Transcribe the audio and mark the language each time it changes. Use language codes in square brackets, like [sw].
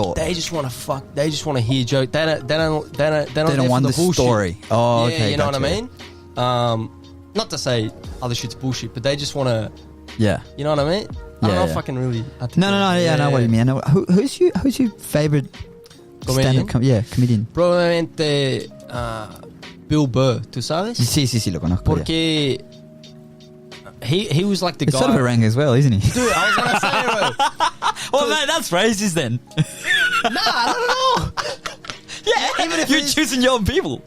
[en] They just want to hear jokes. They don't want the bullshit. story. Oh, yeah, okay. you know what I mean? Not to say other shit's bullshit, but they just want to. Yeah. You know what I mean? I don't know if I can really. No. Yeah, I know what you mean. Who's your favorite comedian? Comedian. [es] Probablemente Bill Burr, ¿tú sabes? Sí, lo conozco. Porque [en] he was like the guy. It's sort of a rank as well, isn't he? Dude, I was gonna say, bro. Well, man, that's racist then. Nah, I don't know. Yeah, even if you're choosing your own people.